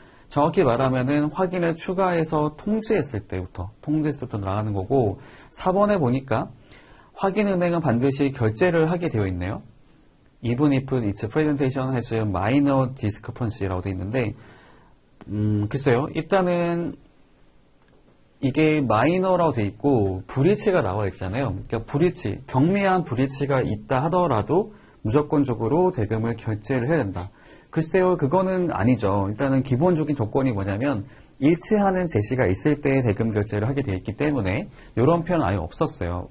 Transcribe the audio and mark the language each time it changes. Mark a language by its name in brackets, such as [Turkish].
[Korean] 정확히 말하면은 확인을 추가해서 통지했을 때부터 나가는 거고, 4번에 보니까 확인은행은 반드시 결제를 하게 되어 있네요. [English] Even if its presentation has minor discrepancy라고 [Korean] 되어 있는데, 글쎄요. 일단은 이게 마이너라고 되어 있고 브리치가 나와 있잖아요. 그러니까 브리치, 경미한 브리치가 있다 하더라도 무조건적으로 대금을 결제를 해야 된다. 글쎄요, 그거는 아니죠. 일단은 기본적인 조건이 뭐냐면 일치하는 제시가 있을 때 대금 결제를 하게 되어 있기 때문에 이런 표현은 아예 없었어요.